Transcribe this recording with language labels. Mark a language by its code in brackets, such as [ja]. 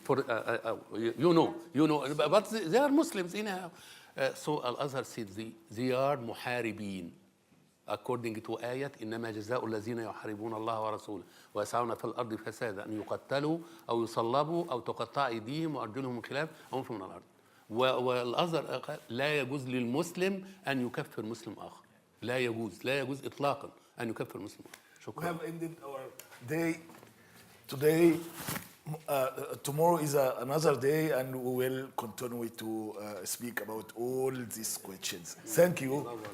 [en] For you know, but they are Muslims anyhow. So Al-Azhar said they are muharibin. According to [ar] آية إنما جزاء الذين يحاربون الله ورسوله ويسعون في الأرض فسادا أن يقتلوا أو يصلبوا أو تقطع أيديهم وأرجلهم من خلاف أو ينفوا من الأرض. والأزهر قال لا يجوز للمسلم أن يكفر مسلم آخر. لا يجوز إطلاقا أن يكفر مسلم آخر. شكرا. [en] We have ended our day today. Tomorrow is another day, and we will continue to speak about all these questions. Thank you.